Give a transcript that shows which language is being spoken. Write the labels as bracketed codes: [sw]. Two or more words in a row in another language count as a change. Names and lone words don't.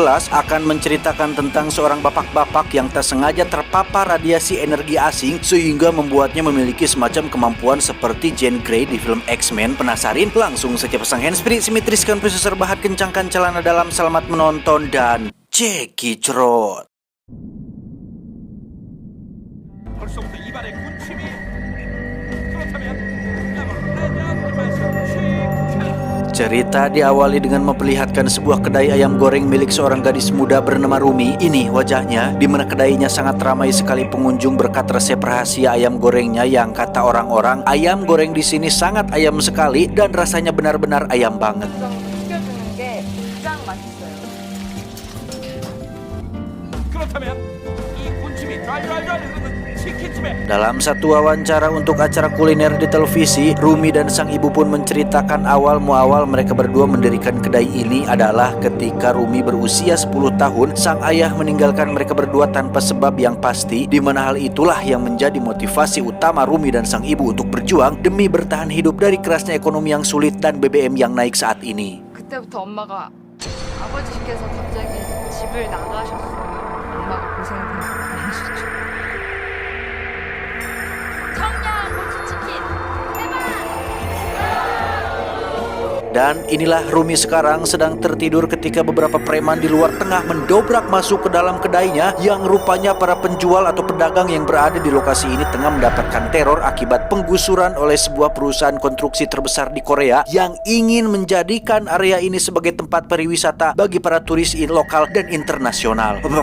[id] Akan menceritakan tentang seorang bapak-bapak yang tak sengaja terpapar radiasi energi asing sehingga membuatnya memiliki semacam kemampuan seperti Jean Grey di film X-Men. Penasarin? Langsung saja pasang handsfree, simetriskan posisi rebahan, kencangkan celana dalam, selamat menonton dan cekicrot. [ko] 벌써부터 입안에 군침이 [id] Cerita diawali dengan memperlihatkan sebuah kedai ayam goreng milik seorang gadis muda bernama Rumi. Ini wajahnya, di mana kedainya sangat ramai sekali pengunjung berkat resep rahasia ayam gorengnya yang kata orang-orang ayam goreng di sini sangat ayam sekali dan rasanya benar-benar ayam banget. [ko] 튀겨주는 게 가장 맛있어요. 그렇다면 이 군침이 좔좔좔 흐르는 치킨집에 [id] Dalam satu wawancara untuk acara kuliner di televisi, Rumi dan sang ibu pun menceritakan awal muawal mereka berdua mendirikan kedai ini adalah ketika Rumi berusia 10 tahun, sang ayah meninggalkan mereka berdua tanpa sebab yang pasti, di mana hal itulah yang menjadi motivasi utama Rumi dan sang ibu untuk berjuang demi bertahan hidup dari kerasnya ekonomi yang sulit dan BBM yang naik saat ini. [ko] 그때부터 엄마가 아버지께서 갑자기 집을 나가셨어요. 엄마가 고생이 되게 많으셨죠. [id] Dan inilah Rumi sekarang sedang tertidur ketika beberapa preman di luar tengah mendobrak masuk ke dalam kedainya yang rupanya para penjual atau pedagang yang berada di lokasi ini tengah mendapatkan teror akibat penggusuran oleh sebuah perusahaan konstruksi terbesar di Korea yang ingin menjadikan area ini sebagai tempat pariwisata bagi para turis lokal dan internasional.